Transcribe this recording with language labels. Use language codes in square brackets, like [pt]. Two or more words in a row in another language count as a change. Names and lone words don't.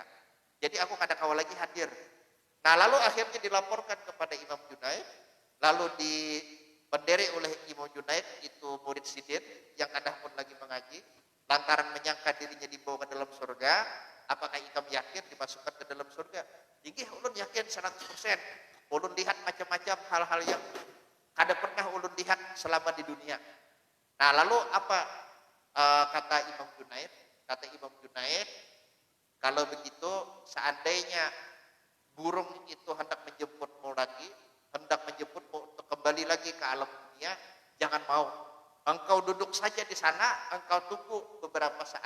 [bjn] Jadi aku kada kawal lagi hadir. Nah lalu akhirnya dilaporkan kepada Imam Junaid, lalu dipenderi oleh Imam Junaid, itu murid sidin yang kada pun lagi mengaji, lantaran menyangka dirinya dibawa ke dalam surga. Apakah ikam yakin dimasukkan ke dalam surga? Inggih ulun yakin 100%. Ulun lihat macam-macam hal-hal yang kada pernah ulun lihat selama di dunia. [id] Nah lalu apa kata Imam Junaid? Kata Imam Junaid, kalau begitu seandainya burung itu hendak menjemputmu lagi, hendak menjemputmu untuk kembali lagi ke alam dunia, jangan mau. Engkau duduk saja di sana, engkau tunggu beberapa saat.